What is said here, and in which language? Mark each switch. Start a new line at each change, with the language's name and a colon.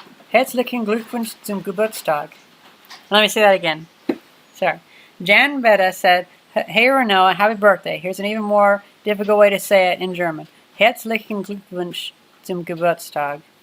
German: Herzlichen Glückwunsch zum Geburtstag.
English: Let me say that again. Sorry. Jan Betta said, hey Renault, happy birthday. Here's an even more difficult way to say it in German.
German: Herzlichen Glückwunsch zum Geburtstag.